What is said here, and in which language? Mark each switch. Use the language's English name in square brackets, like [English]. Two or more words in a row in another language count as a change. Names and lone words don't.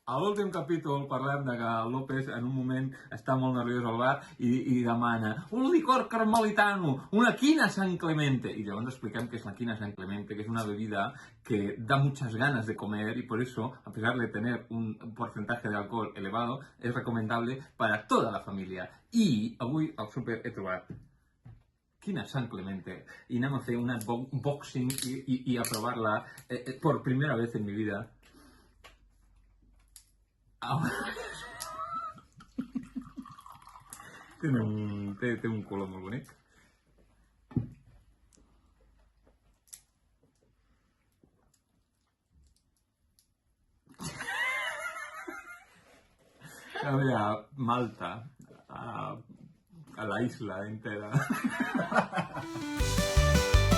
[Catalan] A l'últim capítol parlem de que el López en un moment està molt nerviós al bar i demana un [Spanish] licor carmelitano, [Catalan] una quina San Clemente. [Spanish] Y [Catalan] llavors expliquem [Spanish] que es la quina San Clemente, que es una bebida que da muchas ganas de comer y por eso, a pesar de tener un porcentaje de alcohol elevado, es recomendable para toda la familia. [Catalan] I avui al súper he trobat quina San Clemente i anem a fer un unboxing i a provar-la [Spanish] por primera vez en mi vida. [Catalan] Té un color molt bonic. [Spanish] Sabe a Malta, a la isla entera.